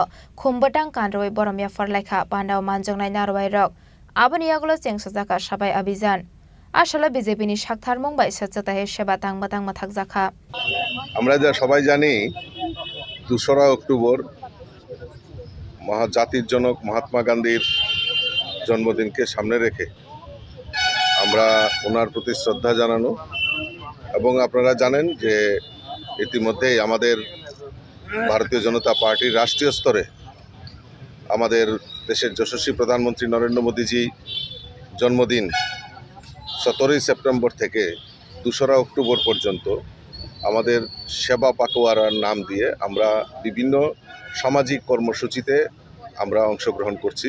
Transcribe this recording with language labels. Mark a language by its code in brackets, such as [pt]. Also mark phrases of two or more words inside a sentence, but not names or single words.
[brx] खुमबटां कानरoi बरमिया फरलायखा पान्डाव मानजोंनाय नारवाय रक आबनि आगलो चेंगसाजाखा साबाय अभियान आशाला बीजेपीनि सागथारमुं बाय स्वच्छताय सेवा तांबातां माथाकजाखा। [bn] আমরা যা সবাই জানি 2রা অক্টোবর জাতির জনক মহাত্মা গান্ধীর জন্মদিনকে সামনে রেখে আমরা ওনার প্রতি শ্রদ্ধা জানানো এবং আপনারা জানেন যে ইতিমধ্যেই আমাদের ভারতীয় জনতা পার্টির রাষ্ট্রীয় স্তরে আমাদের দেশের যশস্বী প্রধানমন্ত্রী নরেন্দ্র মোদীজি জন্মদিন 17 সেপ্টেম্বর থেকে 2রা অক্টোবর পর্যন্ত আমাদের সেবা পাকোয়ারার নাম দিয়ে আমরা বিভিন্ন সামাজিক কর্মসূচিতে আমরা অংশগ্রহণ করছি।